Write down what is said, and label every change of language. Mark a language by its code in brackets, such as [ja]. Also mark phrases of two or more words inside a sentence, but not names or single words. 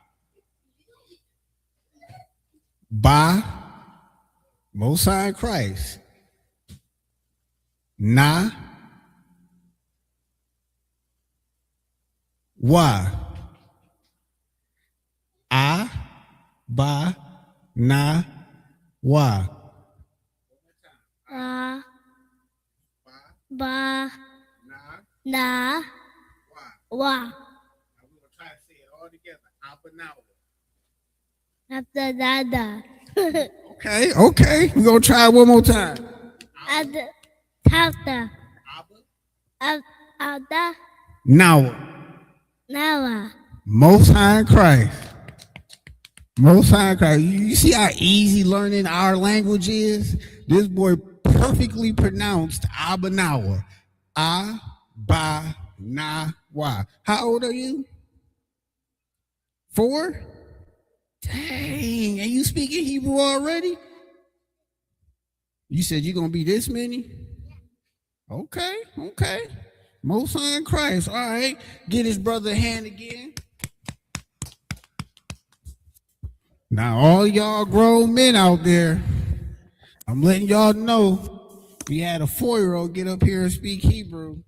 [en] By Most High in Christ. Na. Why? I, ba, na, wa. Ba, na, wa. I'm going to try to say it all together. Okay. We're going to try it one more time. Now. Most High in Christ. Most High in Christ. You see how easy learning our language is? This boy perfectly pronounced Abanawa. A-ba-na-wa. How old are you? 4? Dang, and you speaking Hebrew already? You said you're going to be this many? Okay. Most High in Christ. All right. Get his brother a hand again. Now, all y'all grown men out there, I'm letting y'all know we had a 4-year-old get up here and speak Hebrew.